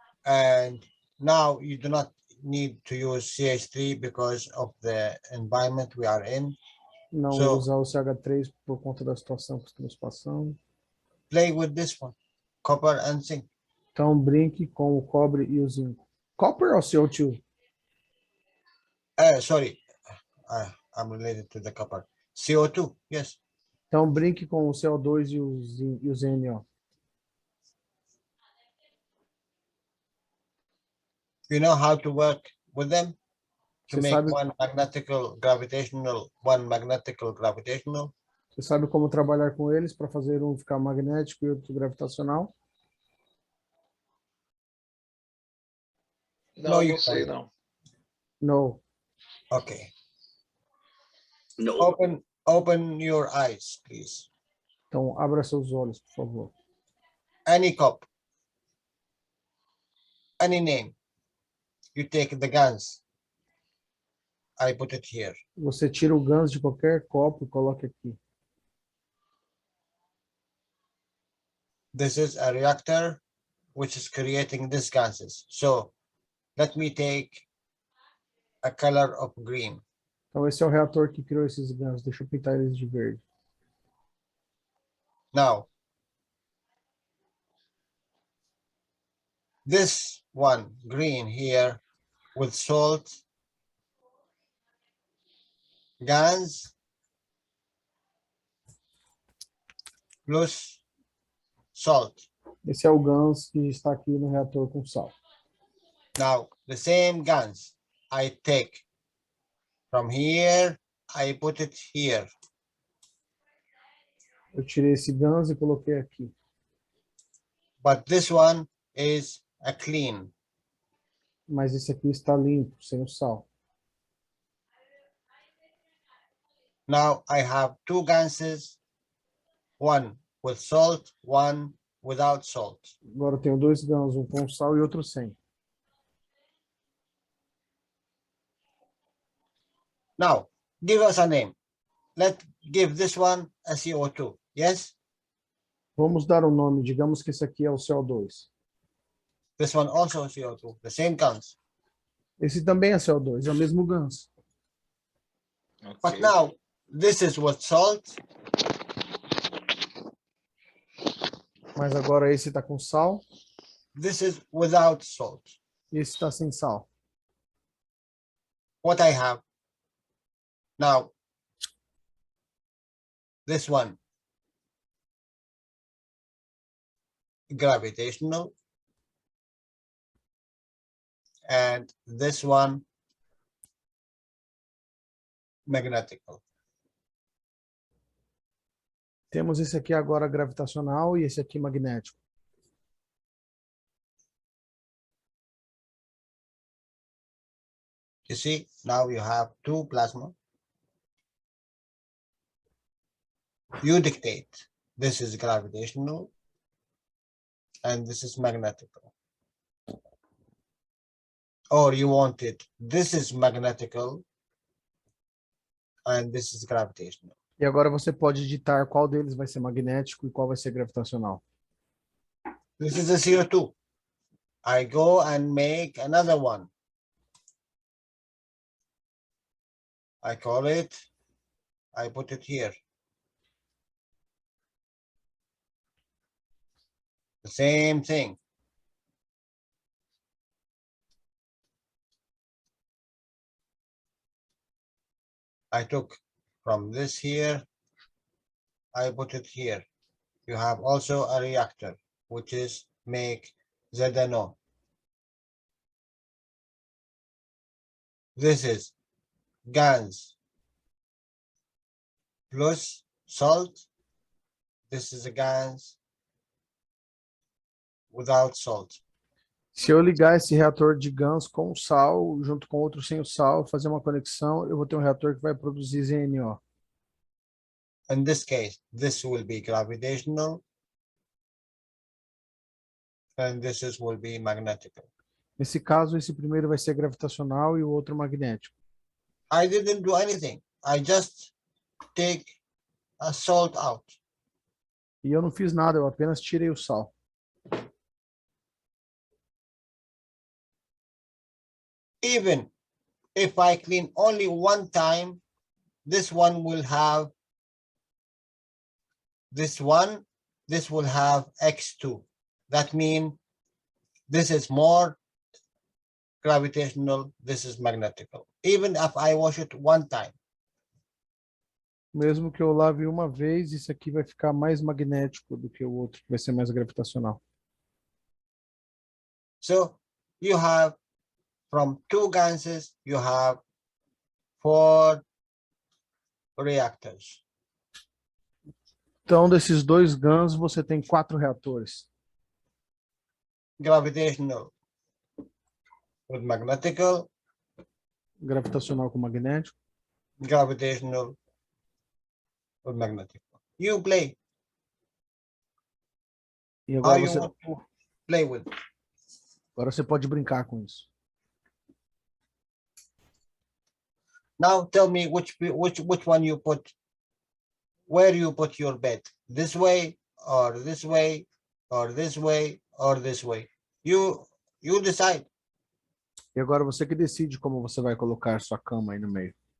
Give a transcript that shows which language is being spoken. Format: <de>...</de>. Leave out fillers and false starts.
<en>And now you do not need to use CH3 because of the environment we are in.</en> <pt>Não usar o CH3 por conta da situação que estamos passando.</pt> <en>Play with this one, copper and zinc.</en> <pt>Então brinque com o cobre e o zinco. Copper ou CO2?</pt> <en>Sorry, I'm related to the copper. CO2, yes.</en> <pt>Então brinque com o CO2 e o ZNO.</pt> <en>You know how to work with them to make</en> <pt>sabe...</pt> <en>one magnetical gravitational, one magnetical gravitational.</en> <pt>Você sabe como trabalhar com eles para fazer um ficar magnético e outro gravitacional? Não, não sei não.</pt> <en>No. Okay. No. Open your eyes, please.</en> <pt>Então abra seus olhos, por favor.</pt> <en>any cup, any name. You take the guns. I put it here.</en> <pt>Você tira o ganso de qualquer copo e coloca aqui.</pt> <en>This is a reactor which is creating these gases. So let me take a color of green.</en> <pt>Então esse é o reator que criou esses gansos. Deixa eu pintar eles de verde.</pt> <en>Now, this one, green here, with salt, gas, plus salt.</en> <pt>Esse é o ganso que está aqui no reator com sal.</pt> <en>Now, the same guns I take from here, I put it here.</en> <pt>Eu tirei esse ganso e coloquei aqui.</pt> <en>But this one is a clean.</en> <pt>Mas esse aqui está limpo, sem o sal.</pt> <en>Now I have two gases, one with salt, one without salt.</en> <pt>Agora eu tenho dois gansos, um com sal e outro sem.</pt> <en>Now, give us a name. Let's give this one a CO2. Yes?</en> <pt>Vamos dar um nome. Digamos que esse aqui é o CO2.</pt> <en>This one also CO2, the same guns.</en> <pt>Esse também é CO2, é o mesmo ganso.</pt> <en>But now, this is with salt.</en> <pt>Mas agora esse está com sal.</pt> <en>This is without salt.</en> <pt>Esse está sem sal.</pt> <en>What I have now, this one, gravitational, and this one, magnetical.</en> <pt>Temos esse aqui agora gravitacional e esse aqui magnético.</pt> <en>You see, now you have two plasma. You dictate. This is gravitational, and this is magnetical. Or you want it, this is magnetical, and this is gravitational.</en> <pt>E agora você pode ditar qual deles vai ser magnético e qual vai ser gravitacional.</pt> <en>This is a CO2. I go and make another one. I call it, I put it here. The same thing. I took from this here, I put it here. You have also a reactor, which is make ZNO. This is gas plus salt. This is a gas without salt.</en> <pt>Se eu ligar esse reator de GANs com sal, junto com outro sem o sal, fazer uma conexão, eu vou ter um reator que vai produzir ZNO.</pt> <en>In this case, this will be gravitational, and this will be magnetical.</en> <pt>Nesse caso, esse primeiro vai ser gravitacional e o outro magnético.</pt> <en>I didn't do anything. I just take a salt out.</en> <pt>E eu não fiz nada, eu apenas tirei o sal.</pt> <en>Even if I clean only one time, this one will have this one, this will have X2. That means this is more gravitational, this is magnetical. Even if I wash it one time.</en> <pt>Mesmo que eu lave uma vez, isso aqui vai ficar mais magnético do que o outro, que vai ser mais gravitacional.</pt> <en>So you have from two gases, you have 4 reactors.</en> <pt>Então, desses dois GANs, você tem 4 reatores.</pt> <en>Gravitational with magnetical,</en> <pt>Gravitacional com magnético.</pt> <en>gravitational with magnetical. You play.</en> <pt>E</pt> <en>How</en> <pt>agora</pt> <en>you</en> <pt>você,</pt> <en>want to play with.</en> <pt>agora você pode brincar com isso.</pt> <en>Now tell me which one you put, where you put your bed. This way, or this way, or this way, or this way. You decide.</en> <pt>E agora você que decide como você vai colocar sua cama aí no meio.</pt>